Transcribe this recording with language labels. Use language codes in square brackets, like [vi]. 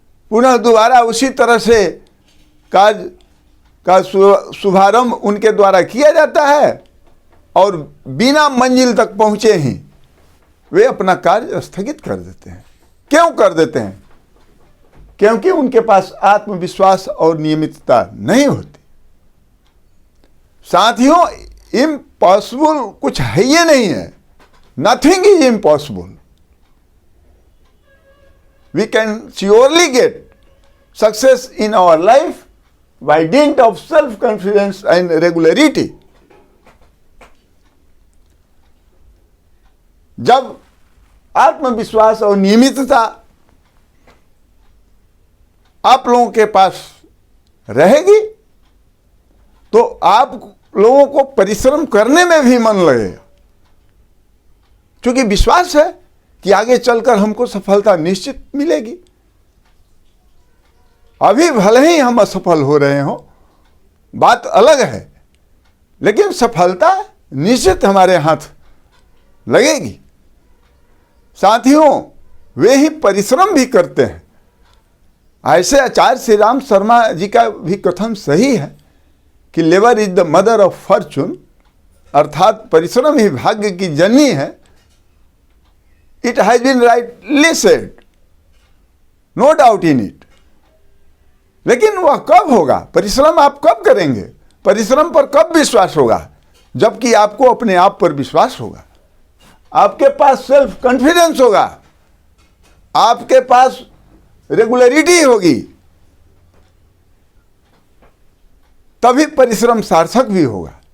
[hi] पुनः दोबारा उसी तरह से कार्य का शुभारंभ उनके द्वारा किया जाता है, और बिना मंजिल तक पहुंचे ही वे अपना कार्य स्थगित कर देते हैं। क्यों कर देते हैं? क्योंकि उनके पास आत्मविश्वास और नियमितता नहीं होती। साथियों, इम्पॉसिबल कुछ है ही नहीं है। [en] Nothing is impossible. We can surely get success in our life by dint of self-confidence and regularity. [hi] जब आत्मविश्वास और नियमितता आप लोगों के पास रहेगी, तो आप लोगों को परिश्रम करने में भी मन लगेगा, क्योंकि विश्वास है कि आगे चलकर हमको सफलता निश्चित मिलेगी। अभी भले ही हम असफल हो रहे हो, बात अलग है, लेकिन सफलता निश्चित हमारे हाथ लगेगी। साथियों, वे ही परिश्रम भी करते हैं। ऐसे आचार्य श्री राम शर्मा जी का भी कथन सही है कि [en] labour is the mother of fortune, [hi] अर्थात परिश्रम ही भाग्य की जननी है। [en] It has been rightly said, no doubt in it. [hi] लेकिन वह कब होगा? परिश्रम आप कब करेंगे? परिश्रम पर कब विश्वास होगा? जबकि आपको अपने आप पर विश्वास होगा, आपके पास सेल्फ कॉन्फिडेंस होगा, आपके पास रेगुलरिटी होगी, तभी परिश्रम सार्थक भी होगा।